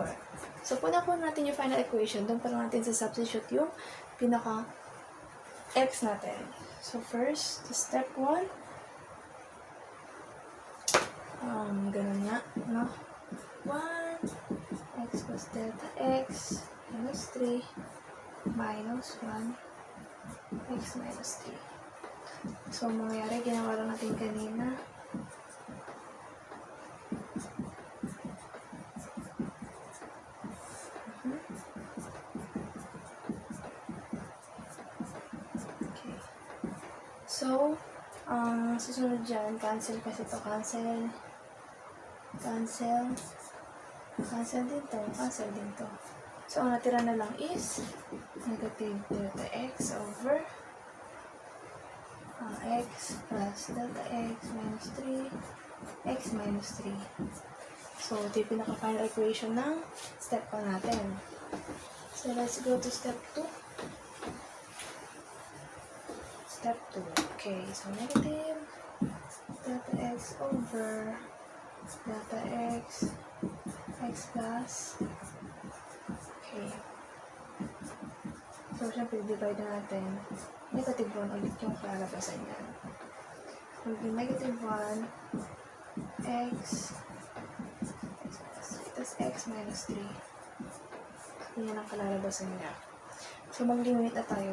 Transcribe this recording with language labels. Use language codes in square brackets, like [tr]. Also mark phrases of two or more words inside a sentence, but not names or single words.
[tl] So, puna po natin yung [en] final equation. [tl] Doon pa natin sa substitute yung pinaka-x natin. [en] So, first, step 1. [tl] Ganun nga, no? [en] 1, x plus delta x, minus 3, minus 1, x minus 3. [tl] So, mangyayari, ginawa lang natin kanina. Okay. So, susunod dyan, cancel kasi ito, cancel din to. [en] So, [tl] ang natira na lang [en] is negative delta x over x plus delta x minus 3, x minus 3. So, [tl] ito yung pinaka- [en] final equation [tl] ng step 1 natin. [en] So, let's go to step 2. Step 2. Okay, so negative delta x over delta x, x plus, okay. So, [tl] syempre, divide natin. [en] Negative 1 [tl] ulit yung kalalabasan yan. [en] So, negative 1, x, plus x minus 3. [tl] Yan ang kalalabasan niya. So, mag-limit na tayo.